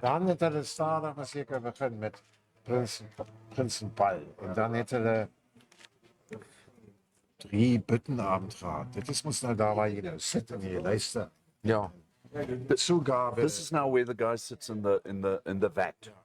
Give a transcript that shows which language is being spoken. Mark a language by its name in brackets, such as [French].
[Afrikaans] Dan het hulle stadig maar seker begin met Prinsenbal. En dan het hulle 3 buttenabend gehad. Dit is mos nou daar waar jy nou sit en jy luister. Ja. [German] Zugabe. [English] This is now where the guy sits in the vat.